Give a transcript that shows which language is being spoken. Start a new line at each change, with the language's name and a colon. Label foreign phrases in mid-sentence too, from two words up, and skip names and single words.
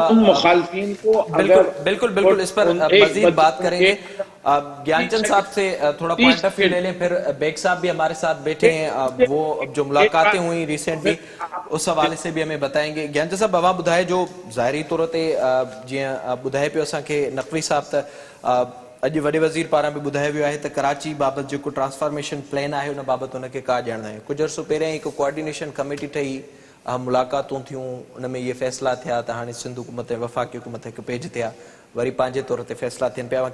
Urdu: ان مخالفین کو اگر بالکل اس پر مزید بات کریں گے. گیان چند صاحب سے تھوڑا
English: point of view
Urdu: لے لیں، پھر بیگ صاحب بھی ہمارے ساتھ بیٹھے ہیں، وہ جو ملاقاتیں ہوئی ریسنٹلی اس حوالے سے بھی ہمیں بتائیں گے.
Sindhi: گیان چند صاحب اواں ॿुधाए جو ظاہری طور تے جیئں ॿुधाए पियो असांखे नक़वी साहब त अॼु वॾे वज़ीर पारां बि ॿुधायो वियो आहे त कराची बाबति जेको
English: transformation plan
Sindhi: आहे उन बाबति उनखे का ॼाण नाहे. कुझु अर्सो पहिरियां हिकु
English: coordination committee
Sindhi: ठही, मुलाक़ातूं थियूं, उन में इहे फ़ैसिला थिया त हाणे सिंध हुकूमत ऐं वफ़ाक़ी हुकूमत हिकु पेज थिया, वरी पंहिंजे तौर ते फ़ैसिला थियनि पिया.